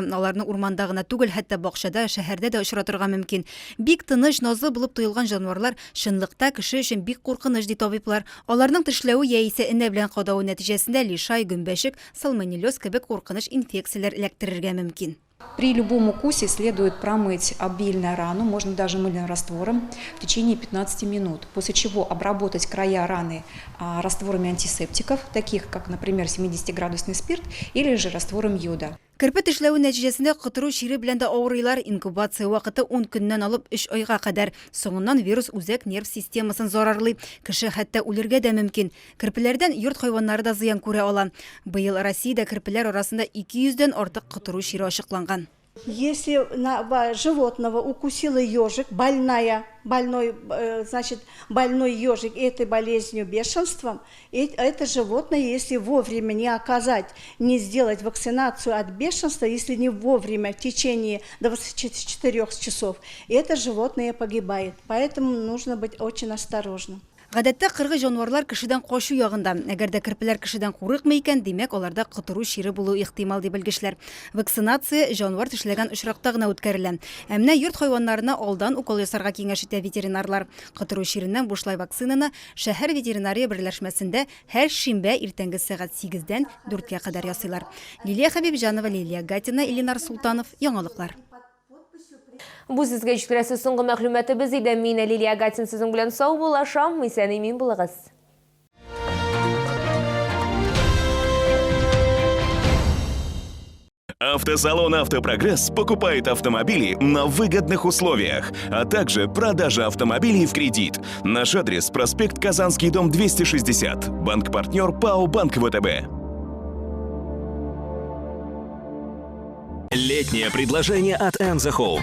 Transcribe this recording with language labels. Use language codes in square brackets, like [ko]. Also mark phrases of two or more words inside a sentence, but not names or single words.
[tt] Аларны урманда гына түгел, хәтта бакчада, шәһәрдә дә очратырга мөмкин. Бик тыныч, назлы булып тоелган җанварлар чынлыкта кеше өчен бик куркыныч ди табиблар. Аларның тешләве яисә энә белән кадавы нәтиҗәсендә лишай, гөмбәшек, сальмонеллез кебек куркыныч инфекцияләр эләктерергә мөмкин. [ru] При любом укусе следует промыть обильно рану, можно даже мыльным раствором, в течение 15 минут, после чего обработать края раны растворами антисептиков, таких как, например, 70-градусный спирт или же раствором йода. [tt] Кірпіт эшләү нәтижесендә кытыру шире белән дә авырыйлар. Инкубация вакыты 10 көннән алып 3 айга кадәр. Соңыннан вирус үзәк нерв системасын зарарлый. Кеше хәтта үлергә дә мөмкин. Кірпеләрдән йорт хайваннары да зыян күрә ала. Быел Россиядә кірпеләр арасында 200-дән артык кытыру шире ачыкланган. [ru] Если животного укусила ежик, больной ежик этой болезнью бешенством, это животное, если вовремя не оказать, не сделать вакцинацию от бешенства, если не вовремя, в течение 24 часов, это животное погибает. Поэтому нужно быть очень осторожным. [tt] Гадәттә кыргы җанварлар кешедән кашу ягында. Әгәр дә кірпеләр кешедән курыкмый икән, димәк аларда кытыру шире булу ихтимал дип белгечләр. Вакцинация җанвар тешләгән очракта гына үткәрелә. Ә менә йорт хайваннарына алдан укол ясарга киңәш итә ветеринарлар. Кытыру ширеннән бушлай вакцинаны шәһәр ветеринария берләшмәсендә һәр шимбә иртәнге сәгать 8-дән 4-кә кадәр ясыйлар. Лилия Хәбибҗанова, Лилия Гатина, Илинар Султанов, Яңалыклар. Бу сезгә җиткерәсе соңгы мәгълүматыбыз иде. Мин Лилия Гатин сезнең белән сау булашам. Исән-имин булыгыз. [ru] Автосалон «Автопрогресс» покупает автомобили на выгодных условиях, а также продажа автомобилей в кредит. Наш адрес – проспект Казанский, дом 260. Банк-партнер ПАО «Банк ВТБ». Летнее предложение от Enzo Home.